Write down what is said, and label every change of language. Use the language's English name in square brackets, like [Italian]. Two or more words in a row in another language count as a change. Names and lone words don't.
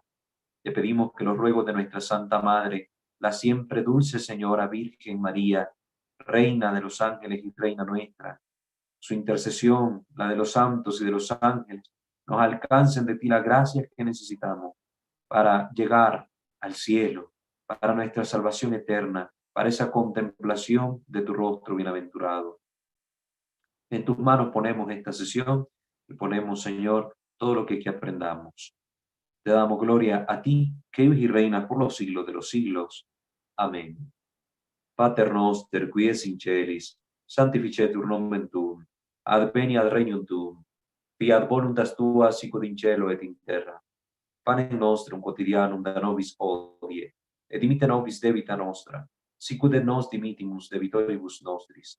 [Spanish] Te pedimos que los ruegos de nuestra Santa Madre, la siempre dulce Señora Virgen María, Reina de los ángeles y Reina nuestra, su intercesión, la de los santos y de los ángeles, nos alcancen de ti las gracias que necesitamos para llegar al cielo, para nuestra salvación eterna, para esa contemplación de tu rostro bienaventurado. En tus manos ponemos esta sesión y ponemos, Señor, todo lo que aquí aprendamos. Te damos gloria a ti, que vives y reinas por los siglos de los siglos. Amén. [Latin] Pater noster, qui es in celis, sanctificetur nomen tuum, adveniat regnum tuum, fiat voluntas tua sicut in cielo et in terra. Panem nostrum quotidianum da nobis hodie, et dimitte nobis debita nostra, sicut et nos dimittimus debitoribus nostris.